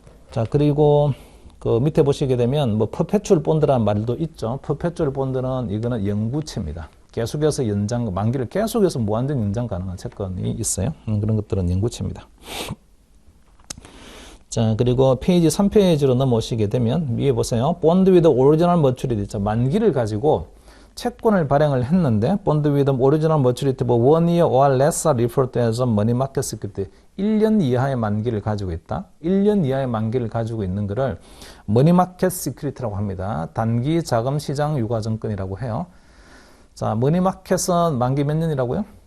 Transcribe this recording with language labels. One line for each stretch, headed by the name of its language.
Korean: 자, 그리고 그 밑에 보시게 되면 뭐 perpetual bond라는 말도 있죠. perpetual bond는 이거는 영구채입니다. 계속해서 연장, 만기를 계속해서 무한정 연장 가능한 채권이 있어요. 그런 것들은 영구채입니다. 자, 그리고 페이지 3페이지로 넘어오시게 되면 위에 보세요. bond with original maturity 있죠. 만기를 가지고 채권을 발행을 했는데
English: bond with original maturity for 1 year or less are referred to as money market security.
Korean: 1년 이하의 만기를 가지고 있다. 1년 이하의 만기를 가지고 있는 것을 머니 마켓 시큐리티라고 합니다. 단기 자금 시장 유가증권이라고 해요. 자, 머니 마켓은 만기 몇 년이라고요?